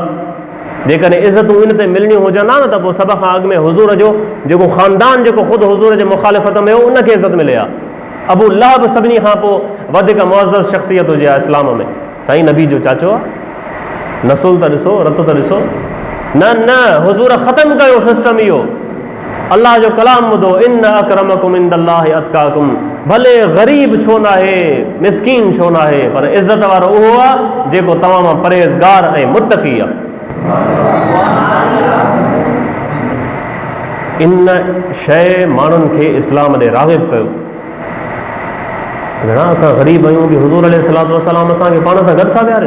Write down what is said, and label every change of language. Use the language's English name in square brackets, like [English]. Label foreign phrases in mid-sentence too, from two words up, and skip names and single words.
[Sindhi] जेकॾहिं इज़तूं इन ते मिलणियूं हुजनि हा न त पोइ सभ खां अॻु में हुज़ूर जो जेको ख़ानदान जेको ख़ुदि हुज़ूर जे मुखालिफ़त में हो उनखे इज़त मिले हा। अबू लहब सभिनी खां पोइ वधीक मुअज़्ज़ज़ शख़्सियत हुजे हा इस्लाम में, साईं नबी जो चाचो आहे। नसुल त ॾिसो, रत त ॾिसो। न न, हुज़ूर ख़तमु कयो सिस्टम इहो। अल्लाह जो कलाम ॿुधो, [Arabic] إن أكرمكم عند الله أتقاكم. [Sindhi] भले ग़रीब छो न आहे, मिसकीन छो न आहे, पर इज़त वारो उहो आहे जेको तव्हां मां परहेज़गार ऐं मुत्तक़ी आहे। इन शइ माण्हुनि खे इस्लाम ॾे राग़िब कयो। घणा असां ग़रीब आहियूं कि हुज़ूर [Arabic] عليه الصلاة والسلام [Sindhi] असांखे पाण सां गॾु था विहारनि।